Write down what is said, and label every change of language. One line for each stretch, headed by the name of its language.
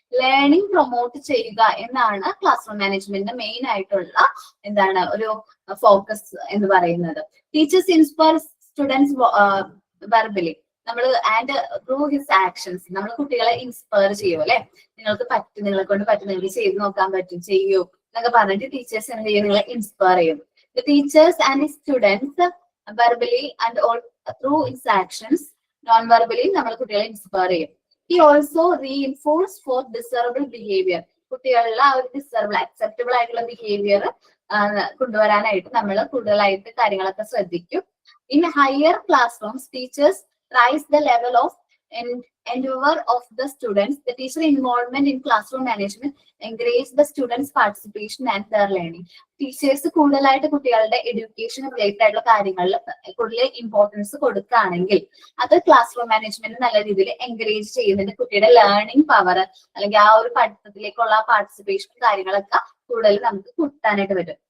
Malayalam: Learning promote ചെയ്യുക എന്നാണ് class room മാനേജ്മെന്റിന്റെ മെയിൻ ആയിട്ടുള്ള എന്താണ് ഒരു ഫോക്കസ് എന്ന് പറയുന്നത്.
English: teachers inspire students verbally,
Malayalam: നമ്മൾ ആൻഡ് ത്രൂ ഹിസ് ആക്ഷൻസ് നമ്മൾ കുട്ടികളെ ഇൻസ്പയർ ചെയ്യും അല്ലെ. നിങ്ങൾക്ക് പറ്റും, നിങ്ങളെ കൊണ്ട് പറ്റും, നിങ്ങൾക്ക് ചെയ്ത് നോക്കാൻ പറ്റും, ചെയ്യൂ എന്നൊക്കെ പറഞ്ഞിട്ട് ടീച്ചേഴ്സ് എന്ത് ചെയ്യും, നിങ്ങളെ ഇൻസ്പയർ ചെയ്യും.
English: The teachers and the students verbally and all through his actions, non-verbally
Malayalam: നമ്മൾ കുട്ടികളെ ഇൻസ്പയർ ചെയ്യും.
English: He also reinforce for desirable behavior.
Malayalam: കുട്ടികളിൽ ആ ഒരു ഡിസർബിൾ അക്സെപ്റ്റബിൾ ആയിട്ടുള്ള ബിഹേവിയർ കൊണ്ടുവരാനായിട്ട് നമ്മൾ കൂടുതലായിട്ട് കാര്യങ്ങളൊക്കെ ശ്രദ്ധിക്കും.
English: In higher classrooms, teachers rise the level of endeavor of the students. The teacher involvement in classroom management encourage the students participation and their learning.
Malayalam: Teachers കൂടുതലായിട്ട് കുട്ടികളുടെ എഡ്യൂക്കേഷൻ റിലേറ്റഡ് ആയിട്ടുള്ള കാര്യങ്ങളിൽ കൂടുതൽ ഇമ്പോർട്ടൻസ് കൊടുക്കുകയാണെങ്കിൽ അത് ക്ലാസ് റൂം മാനേജ്മെന്റ് നല്ല രീതിയിൽ encourage ചെയ്യുന്നുണ്ട്. കുട്ടിയുടെ ലേണിംഗ് പവർ അല്ലെങ്കിൽ ആ ഒരു പഠിത്തത്തിലേക്കുള്ള പാർട്ടിസിപ്പേഷൻ കാര്യങ്ങളൊക്കെ കൂടുതൽ നമുക്ക് കൂട്ടാനായിട്ട് പറ്റും.